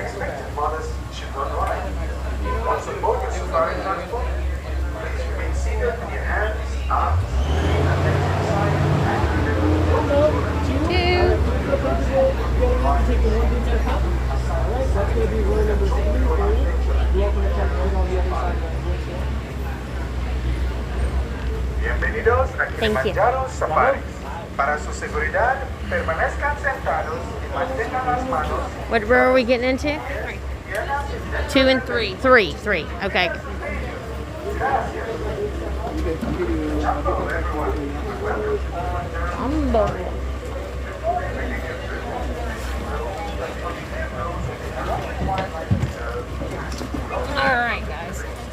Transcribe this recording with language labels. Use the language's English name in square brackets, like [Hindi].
[English] Expectant mothers should not ride. Once on board your safari transport, please remain seated with your hands, arms, feet, and legs inside, and Bienvenidos a Kilimanjaro Safari. [Spanish] Para su seguridad, permanezcan sentados y mantengan las manos. [English] What row are we getting into? 2 and 3. 3. Okay. Jumbo. Alright, guys.